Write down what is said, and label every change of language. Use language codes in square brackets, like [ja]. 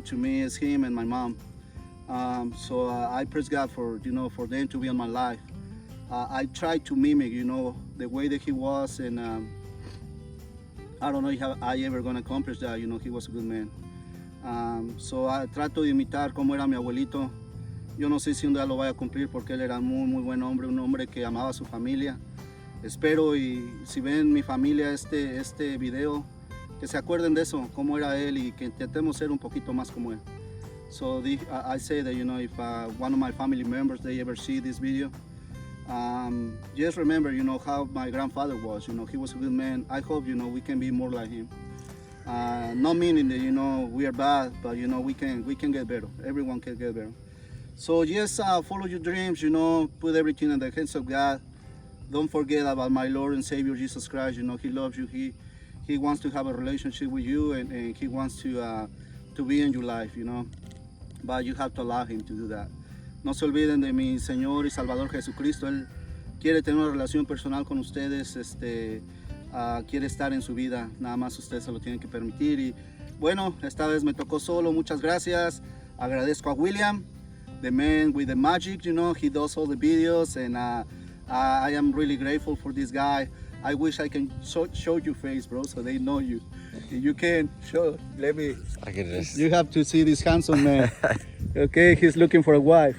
[en] To me, it's him and my mom. So I praise God for, you know, for them to be in my life. I try to mimic, you know, the way that he was, and I don't know if I ever gonna accomplish that, you know. He was a good man. So I [es] trato de imitar como era mi abuelito. Yo no sé si un día lo vaya a cumplir porque él era muy buen hombre, un hombre que amaba a su familia. Espero, y si ven mi familia este video, que se acuerden de eso, cómo era él, y que intentemos ser un poquito más como él. [en] So I say that, you know, if one of my family members, they ever see this video, just remember, you know, how my grandfather was. You know, he was a good man. I hope, you know, we can be more like him. Not meaning that, you know, we are bad, but, you know, we can get better. Everyone can get better. So just follow your dreams, you know, put everything in the hands of God. Don't forget about my Lord and Savior Jesus Christ. You know, He loves you. He wants to have a relationship with you, and He wants to be in your life, you know. But you have to allow Him to do that. [es] No se olviden de mi Señor y Salvador Jesucristo. Él quiere tener una relación personal con ustedes. Quiere estar en su vida. Nada más ustedes se lo tienen que permitir. Y bueno, esta vez me tocó solo. Muchas gracias. Agradezco a William, [en] the man with the magic. You know, he does all the videos, and I am really grateful for this guy. I wish I can show your face, bro, so they know you. If you can show, let me. I can just. You have to see this handsome man. Okay, he's looking for a wife.